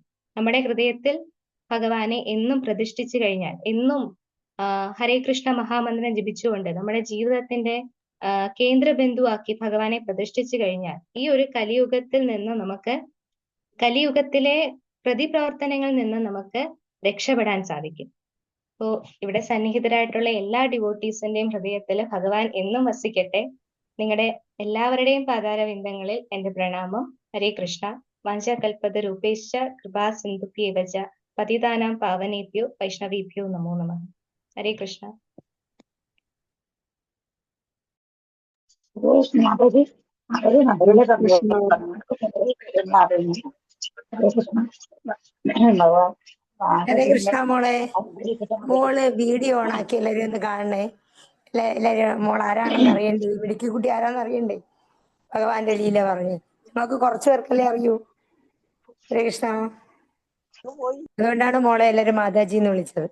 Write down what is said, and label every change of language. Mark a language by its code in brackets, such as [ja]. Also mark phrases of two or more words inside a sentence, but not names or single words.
[ml] നമ്മുടെ ഹൃദയത്തിൽ ഭഗവാനെ എന്നും പ്രതിഷ്ഠിച്ചു കഴിഞ്ഞാൽ, എന്നും ഹരേ കൃഷ്ണ മഹാമന്ത്രം ജപിച്ചുകൊണ്ട് നമ്മുടെ ജീവിതത്തിന്റെ കേന്ദ്ര ബിന്ദുവാക്കി ഭഗവാനെ പ്രതിഷ്ഠിച്ചു കഴിഞ്ഞാൽ ഈ ഒരു കലിയുഗത്തിൽ നിന്ന് നമുക്ക്, കലിയുഗത്തിലെ പ്രതിപ്രവർത്തനങ്ങളിൽ നിന്ന് നമുക്ക് രക്ഷപ്പെടാൻ സാധിക്കും. അപ്പോ ഇവിടെ സന്നിഹിതരായിട്ടുള്ള എല്ലാ ഡിവോട്ടീസിന്റെയും ഹൃദയത്തിൽ ഭഗവാൻ എന്നും വസിക്കട്ടെ. നിങ്ങളുടെ എല്ലാവരുടെയും പാതാരവിന്ദങ്ങളിൽ എന്റെ പ്രണാമം. [sa] ഹരേ കൃഷ്ണ. വാഞ്ചാകൽപത രൂപേശ്ച കൃപാ സിന്ധുഭ്യേവച പതിതാനാം പാവനേഭ്യോ വൈഷ്ണവേഭ്യോ നമോ നമഃ. ഹരേ കൃഷ്ണ. ഹരേ കൃഷ്ണ [ml] മോളെ. മോള് വീഡിയോ ഓണാക്കി എല്ലാരും ഒന്ന് കാണണേ. എല്ലാരും മോൾ ആരാണെന്ന് അറിയണ്ടേ, മിടുക്കിക്കുട്ടി ആരാന്ന് അറിയണ്ടേ. ഭഗവാന്റെ ലീല പറഞ്ഞ് നമുക്ക് കുറച്ചു പേർക്കല്ലേ അറിയൂ. [sa] ഹരേ കൃഷ്ണ. [ml] അതുകൊണ്ടാണ് മോളെ എല്ലാരും മാതാജി എന്ന് വിളിച്ചത്.